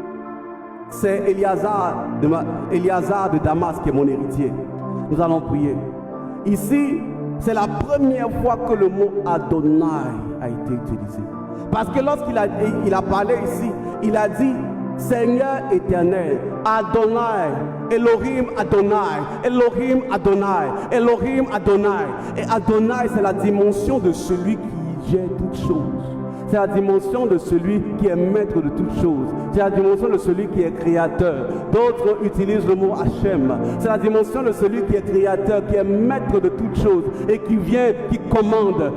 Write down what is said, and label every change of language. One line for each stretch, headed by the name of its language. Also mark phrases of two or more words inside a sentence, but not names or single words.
French: C'est Éliazar de Damas qui est mon héritier. Nous allons prier. Ici, c'est la première fois que le mot Adonai a été utilisé. Parce que lorsqu'il a parlé ici, il a dit Seigneur éternel, Adonai, Elohim Adonai, Elohim Adonai, Elohim Adonai. Et Adonai, c'est la dimension de celui qui gère toutes choses. C'est la dimension de celui qui est maître de toutes choses. C'est la dimension de celui qui est créateur. D'autres utilisent le mot Hachem. C'est la dimension de celui qui est créateur, qui est maître de toutes choses et qui vient, qui commande.